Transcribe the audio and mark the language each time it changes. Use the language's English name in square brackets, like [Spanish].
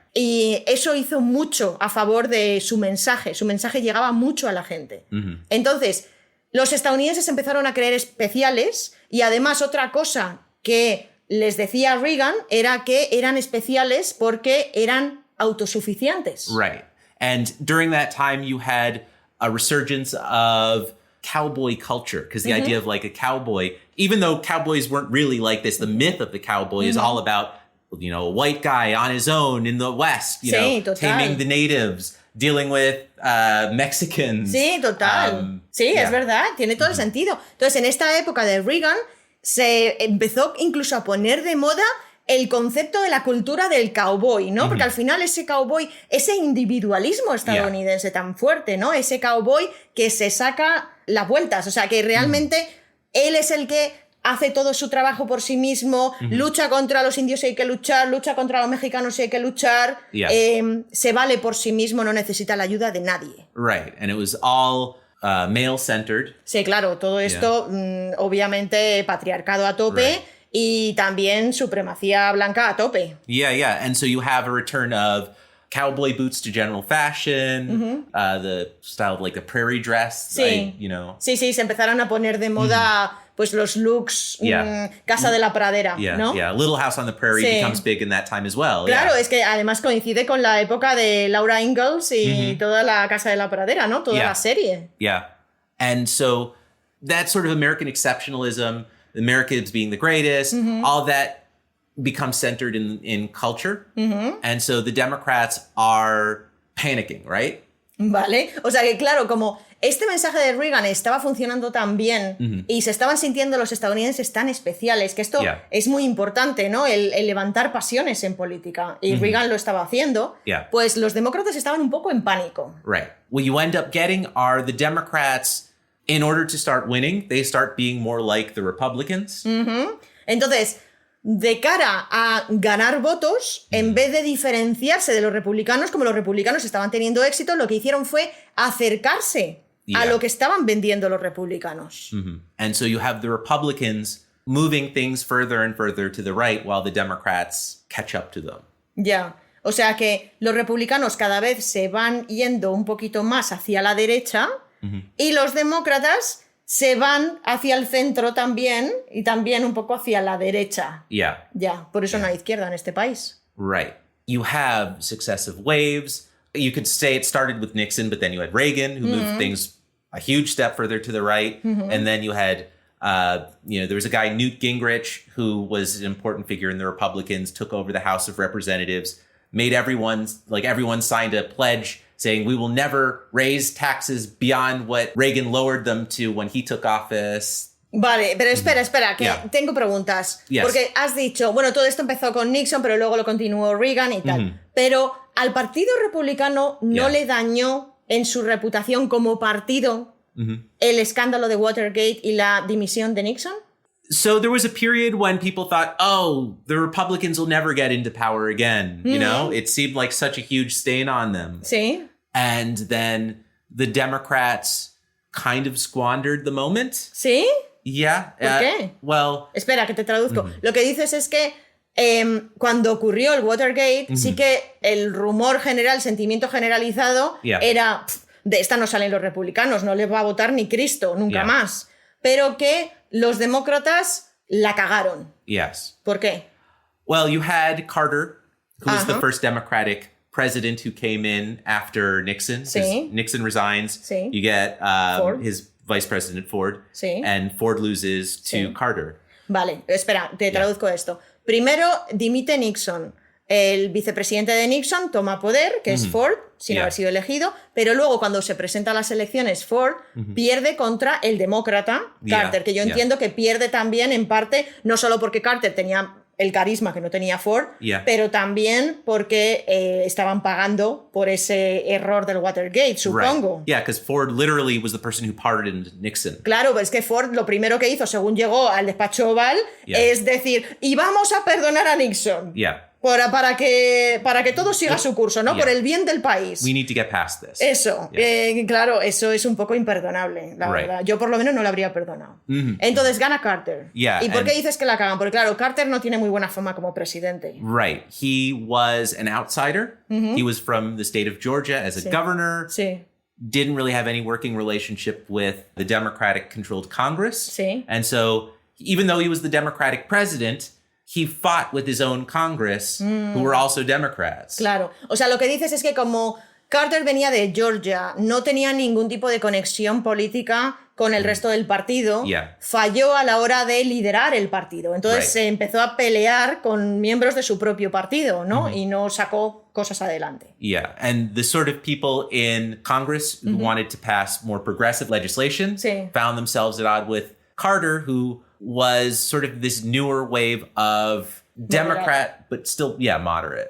[Spanish] Y eso hizo mucho a favor de su mensaje. Su mensaje llegaba mucho a la gente. Entonces, los estadounidenses empezaron a creer especiales y además otra cosa que les decía Reagan era que eran especiales porque eran autosuficientes. [English] Right. And during that time, you had a resurgence of cowboy culture, because the idea of like a cowboy, even though cowboys weren't really like this, the myth of the cowboy is all about, you know, a white guy on his own in the West, you know, [Spanish] total. [English] taming the natives, dealing with Mexicans. [Spanish] Sí, total. Es verdad, tiene todo el sentido. Entonces, en esta época de Reagan se empezó incluso a poner de moda el concepto de la cultura del cowboy, ¿no? Porque al final ese cowboy, ese individualismo estadounidense tan fuerte, ¿no? Ese cowboy que se saca las vueltas, o sea, que realmente él es el que hace todo su trabajo por sí mismo, lucha contra los indios si hay que luchar, lucha contra los mexicanos si hay que luchar, se vale por sí mismo, no necesita la ayuda de nadie. [English] Right, and it was all male-centered. [Spanish] Sí, claro, todo esto, obviamente, patriarcado a tope. [English] Right. [Spanish] Y también supremacía blanca a tope. [English] Yeah. And so you have a return of cowboy boots to general fashion, the style of like the prairie dress, [Spanish] Sí. [English] you know. [Spanish] Sí, se empezaron a poner de moda pues los looks casa de la pradera, ¿no? [English] Yeah. Little House on the Prairie becomes big in that time as well. [Spanish] Claro, es que además coincide con la época de Laura Ingalls y toda la casa de la pradera, ¿no? Toda la serie. [English] Yeah. And so that sort of American exceptionalism, Americans being the greatest, all that becomes centered in culture. And so the Democrats are panicking, right? [Spanish] Vale, o sea que claro, como este mensaje de Reagan estaba funcionando tan bien y se estaban sintiendo los estadounidenses tan especiales, que esto es muy importante, ¿no? El levantar pasiones en política, y Reagan lo estaba haciendo, pues los demócratas estaban un poco en pánico. [English] Right. What you end up getting are the Democrats, in order to start winning, they start being more like the Republicans. [Spanish] Entonces, de cara a ganar votos, en vez de diferenciarse de los republicanos, como los republicanos estaban teniendo éxito, lo que hicieron fue acercarse a lo que estaban vendiendo los republicanos. [English] And so you have the Republicans moving things further and further to the right while the Democrats catch up to them. [Spanish] Ya. O sea que los republicanos cada vez se van yendo un poquito más hacia la derecha y los demócratas se van hacia el centro también y también un poco hacia la derecha. [English] Yeah. [Spanish] Ya, por eso no hay izquierda en este país. [English] Right. You have successive waves. You could say it started with Nixon, but then you had Reagan, who moved things a huge step further to the right. And then you had, there was a guy, Newt Gingrich, who was an important figure in the Republicans, took over the House of Representatives, made everyone signed a pledge saying we will never raise taxes beyond what Reagan lowered them to when he took office. [Spanish] Vale, pero espera, que tengo preguntas. [English] Yes. [Spanish] Porque has dicho, bueno, todo esto empezó con Nixon, pero luego lo continuó Reagan y tal. Pero al Partido Republicano no le dañó en su reputación como partido el escándalo de Watergate y la dimisión de Nixon. [English] So there was a period when people thought, oh, the Republicans will never get into power again. You know, it seemed like such a huge stain on them. [Spanish] Sí. [English] And then the Democrats kind of squandered the moment. [Spanish] ¿Sí? [English] Yeah. [Spanish] ¿Por qué? [English] Well... [Spanish] Espera, que te traduzco. Lo que dices es que Cuando ocurrió el Watergate, sí que el rumor general, el sentimiento generalizado era, de esta no salen los republicanos, no les va a votar ni Cristo, nunca más. Pero que los demócratas la cagaron. [English] Yes. [Spanish] ¿Por qué? [English] Well, you had Carter, who was the first Democratic president who came in after Nixon. [Spanish] Sí. [English] Nixon resigns. [Spanish] Sí. [English] You get Ford. his vice president, Ford. [Spanish] Sí. [English] And Ford loses to Carter. [Spanish] Vale, espera, te traduzco esto. Primero, dimite Nixon. El vicepresidente de Nixon toma poder, que es Ford, sin haber sido elegido, pero luego cuando se presenta a las elecciones, Ford pierde contra el demócrata Carter, que yo entiendo que pierde también en parte, no solo porque Carter tenía el carisma que no tenía Ford, pero también porque estaban pagando por ese error del Watergate, supongo. [English] Right. Yeah, because Ford literally was the person who pardoned Nixon. [Spanish] Claro, es que Ford lo primero que hizo, según llegó al despacho Oval, es decir, y vamos a perdonar a Nixon. [English] Yeah. [Spanish] Para que todo siga su curso, ¿no? Por el bien del país. [English] We need to get past this. [Spanish] Eso, claro, eso es un poco imperdonable, la verdad. Yo por lo menos no lo habría perdonado. Entonces gana Carter. [English] Yeah, [Spanish] ¿Y por qué dices que la cagan? Porque claro, Carter no tiene muy buena fama como presidente. [English] Right. He was an outsider. He was from the state of Georgia as a governor. [Spanish] Sí. [English] Didn't really have any working relationship with the Democratic-controlled Congress. [Spanish] Sí. [English] And so, even though he was the Democratic president, he fought with his own Congress, who were also Democrats. [Spanish] Claro. O sea, lo que dices es que como Carter venía de Georgia, no tenía ningún tipo de conexión política con el resto del partido, falló a la hora de liderar el partido. Entonces se empezó a pelear con miembros de su propio partido, ¿no? Y no sacó cosas adelante. [English] Yeah, and the sort of people in Congress who wanted to pass more progressive legislation found themselves at odds with Carter, who was sort of this newer wave of Democrat, but still, moderate.